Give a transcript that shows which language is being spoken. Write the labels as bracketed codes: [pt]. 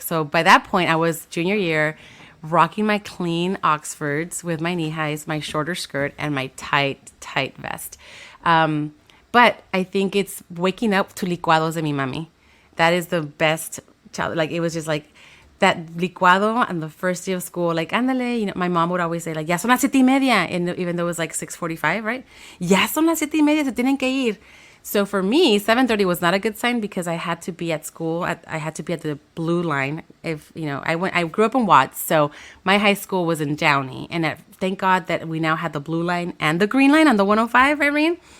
[en] So by that point, I was junior year, rocking my clean Oxfords with my knee highs, my shorter skirt, and my tight vest. But I think it's waking up to [es] licuados de mi mami. [en] That is the best child. Like, it was just like that licuado on the first day of school. Like, ándale, my mom would always say, like, [es] ya son las 7:30. [en] And even though it was like 6:45, right? [es] Ya son las 7:30, se tienen que ir. [en] So for me, 7:30 was not a good sign because I had to be at school. I had to be at the blue line. I grew up in Watts, so my high school was in Downey. And thank God that we now had the blue line and the green line on the 105, Irene.